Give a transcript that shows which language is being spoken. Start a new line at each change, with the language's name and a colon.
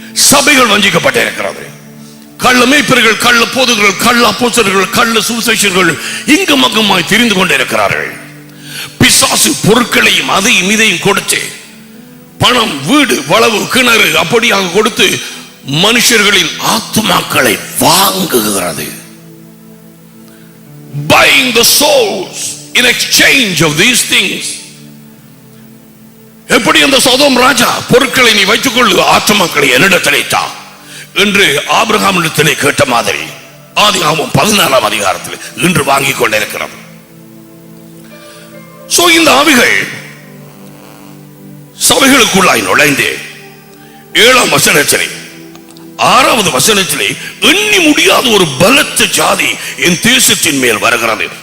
Tamil: சபைகள் வஞ்சிக்கப்பட்டிருக்கிறது. கள்ள மேய்ப்பர்கள், கள்ள போதகர்கள், கள்ள அப்போஸ்தலர்கள், கள்ள சுவிசேஷகர்கள் இங்கும் அங்குமாய் தெரிந்து கொண்டிருக்கிறார்கள். பிசாசு பொருட்களையும் அதையும் இதையும் கொடுத்து, பணம், வீடு, வளவு, கிணறு அப்படியாக கொடுத்து மனுஷர்களின் ஆத்மாக்களை வாங்குகிறது.
English: Buying the souls in exchange of these things.
Tamil: எப்படி அந்த சோதோம் ராஜா, பொருட்களை நீ வைத்துக் கொள்ளு, ஆத்துமாக்களை என்னிடத்திலே தா என்று ஆபிரகாமிடத்திலே கேட்ட மாதிரி ஆதியாகமம் 14ஆம் அதிகாரத்தில் இன்று வாங்கிக் கொண்டிருக்கிறது. இந்த ஆவிகள் சபைகளுக்குள்ளாய் நுழைந்து 7ஆம் வசனத்திலே 6வது வசனத்திலே எண்ணி முடியாத ஒரு பலத்த ஜாதி என் தேசத்தின் மேல் வருகிறது.